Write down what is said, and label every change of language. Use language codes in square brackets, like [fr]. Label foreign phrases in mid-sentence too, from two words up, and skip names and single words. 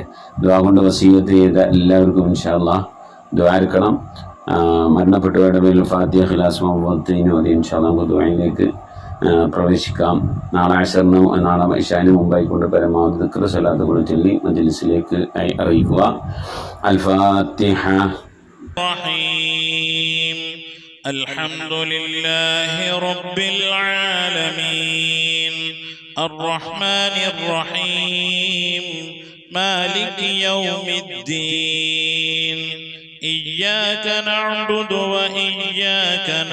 [ml] ദുആ കൊണ്ട് വസിയ്യത്ത് ചെയ്ത എല്ലാവർക്കും [ar] إن شاء الله [ml] ദുആയിരക്കണം. മരണപ്പെട്ടവരുടെ പേരിൽ ഫാത്തിഹ, ഖിലാസ്, മുഅവ്വദത്തീൻ ഓതി [ar] إن شاء الله [ml] നമുക്ക് ദുആയിലേക്ക് പ്രവേശിക്കാം. നാളെ ഇശാന് മുമ്പായിക്കൊണ്ട് പരമാവധി ദിക്ർ സ്വലാത്തുകൾ ചൊല്ലി മജ്‌ലിസിലേക്ക് അറിയിക്കുക. അൽ ഫാത്തിഹ. [ar] الحمد لله رب العالمين الرحمن الرحيم مالك يوم الدين إياك نعبد وإياك